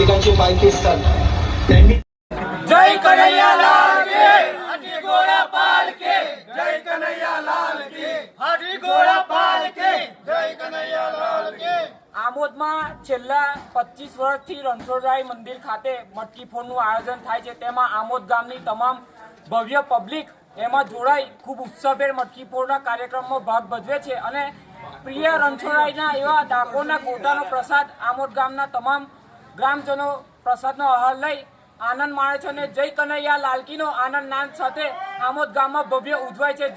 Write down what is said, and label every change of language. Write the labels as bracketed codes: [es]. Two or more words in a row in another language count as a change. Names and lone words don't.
[hi] पाकिस्तान त्यांनी जय कन्हैयालाल की हटी घोड़ा पाल के जय कन्हैयालाल की हटी घोड़ा पाल के जय कन्हैयालाल की। [gu] આમોદમાં છેલ્લા 25 વર્ષથી રણછોડરાય મંદિર ખાતે મટકી ફોડનું આયોજન થાય છે। તેમાં આમોદ ગામની તમામ ભવ્ય પબ્લિક એમાં જોડાઈ ખૂબ ઉત્સવભેર મટકી ફોડના કાર્યક્રમમાં ભાગ ભજવે છે અને પ્રિય રણછોડરાયના એવા ડાકોરના ગોટાનો પ્રસાદ આમોદ ગામના તમામ ગ્રામજનો પ્રસાદનો આહાર લઈ આનંદ માણે છે અને જય કનૈયા લાલકીનો આનંદ નાદ સાથે આમોદ ગામમાં ભવ્ય ઉજવાય છે।